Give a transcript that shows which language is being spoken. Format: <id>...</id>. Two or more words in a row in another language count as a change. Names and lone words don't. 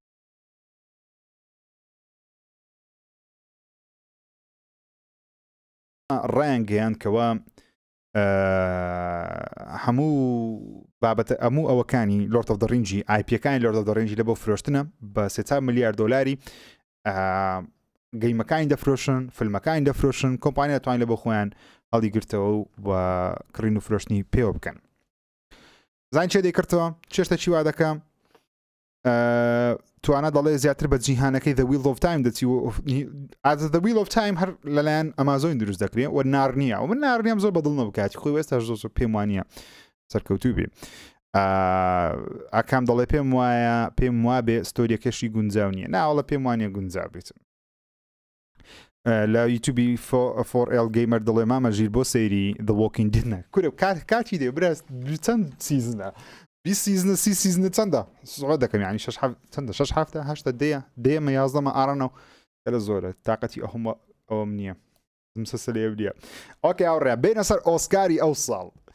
<ckb>ڕایان گەیاندکەوە هەموو بابەتە هەموو ئەوەکانی لۆرد ئۆف دە ڕینجی ئایپیەکانی لۆرد ئۆف دە ڕینجی لە بۆ فرۆشتنە بە 300 ملیار دۆلاری گەیمەکانی دەفرۆشن فیلمەکانی دەفرۆشن کۆمپانیا توانین لە بۆ خۆیان هەڵی گرتەوە و بە کڕین و فرۆشتنی پێوە بکەن زان چێ دەیکردەوە چێشتە چی وا دەکەم توانە دەڵێ زیاتر بە جیهانەکەی The Wheel of Time دەچی The Wheel of Time هەر لەلایەن ئەمازۆن دروست دەکرێت و نارنیە و من نارنیم زۆر بەدڵ نەبکاتی خۆی وێستا زۆر پێم وانە سەرکەوتوو بێ ئاکام دەڵێ پێم وایە پێم وا بێ ستۆریەکەشی گونجاو نییە ناوەڵە پێم وانە گونجاو بێت لە یوتیوبی 4L گەیمەر دەڵێ مامە ژیر بۆ سەیری The Walking Dead کورە کاتی دێ برست چەند سیزنە 20 سیزنە 30 سیزنە چەندە سوڵ دەکەم ینی چەندە 6 هەفتە هەشتە دێمە یازدەمە ئاڕەنەوە لە زۆرە تااقەتی ئەوم نییە مسلسل لێ ئۆکێ ئەوڕێ بینە سەر ئۆسکاری ئەو ساڵ</ckb>